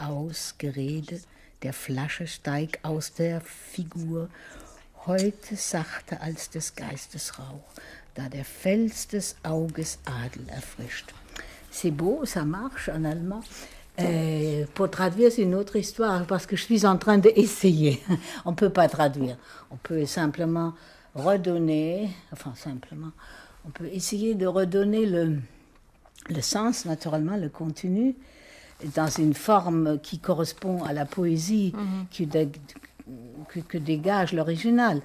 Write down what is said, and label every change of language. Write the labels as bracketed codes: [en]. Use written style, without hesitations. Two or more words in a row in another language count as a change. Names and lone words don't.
[de] aus, Gerede der Flasche steigt aus der Figur, heute sachter als des Geistes Rauch, da der Fels des Auges Adel erfrischt. [fr] C'est beau, ça marche en allemand. Pour traduire, c'est une autre histoire, parce que je suis en train d'essayer. On ne peut pas traduire. On peut simplement redonner, on peut essayer de redonner le sens, naturellement, le contenu, dans une forme qui correspond à la poésie, que dégage l'original.